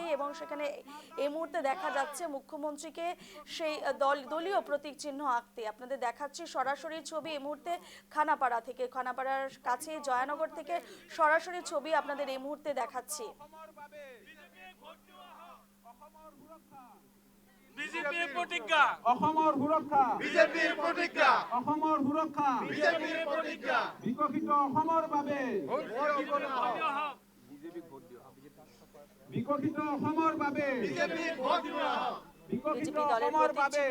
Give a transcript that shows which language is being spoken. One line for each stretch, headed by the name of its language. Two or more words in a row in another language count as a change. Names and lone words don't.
Bangla: এবং সেখানে এই মুহূর্তে দেখা যাচ্ছে মুখ্যমন্ত্রীকে সেই দলীয় প্রতীক চিহ্ন আঁকতে। আপনাদের দেখাচ্ছি সরাসরি ছবি এই মুহূর্তে খানাপাড়া থেকে, খানাপাড়ার কাছে জয়ানগর থেকে সরাসরি ছবি আপনাদের এই মুহূর্তে দেখাচ্ছি।
Assamese: বিজেপিৰ প্ৰতিজ্ঞা অসমৰ সুৰক্ষা বিজেপিৰ প্ৰতিজ্ঞা অসমৰ সুৰক্ষা বিজেপিৰ প্ৰতিজ্ঞা বিকশিত অসমৰ বাবে বিকশিত অসমৰ বাবে বিজেপিক ভোট দিব বিকশিত
Bangla: বিজেপি দলের
Assamese: অসমৰ
Bangla: প্রতীক
Assamese: বাবে